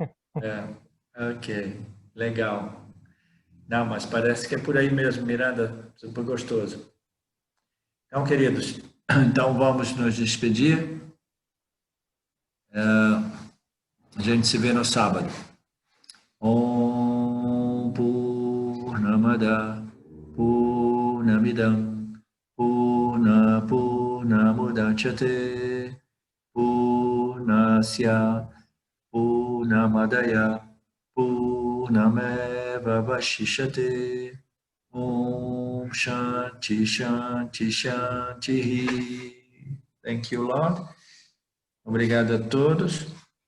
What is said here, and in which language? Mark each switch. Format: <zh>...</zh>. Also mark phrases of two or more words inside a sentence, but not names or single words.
<pt>Ok, legal. Não, mas parece que é por aí mesmo, Miranda, super gostoso. Então, queridos, vamos nos despedir. A gente se vê no sábado.</pt> <sa>ॐ पूर्णमद पूर्णमिदं पूर्णमुदच्यते पूर्णस्य पूर्णमादय पूर्णमेव वशिष्यते. ॐ शान्ति शान्ति शान्ति.</sa> <en>Thank you, Lord.</en> <pt>Obrigado a todos.</pt>